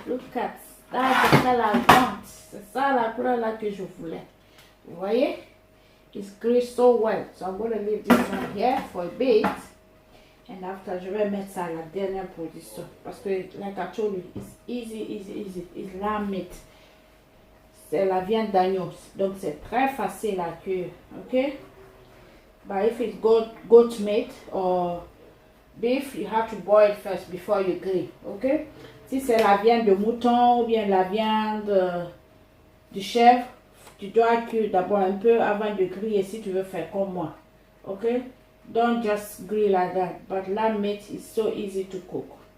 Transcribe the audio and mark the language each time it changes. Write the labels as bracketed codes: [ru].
[en] Look at that's the color I want. [fr] C'est ça la couleur là que je voulais. Vous voyez? [en] It's grilled so well. So I'm going to leave this one here for a bit. And after, [fr] je vais mettre ça à la dernière position. Parce que, [en] like I told you, it's easy. It's lamb meat. [fr] C'est la viande d'agneau. Donc, c'est très facile à cuire. [en] Ok? But if it's goat meat or beef, you have to boil first before you grill. Ok? [fr] Si c'est la viande de mouton ou bien la viande de chèvre, tu dois cuire d'abord un peu avant de griller si tu veux faire comme moi. [en] Ok? Don't just grill like that. But lamb meat is so easy to cook.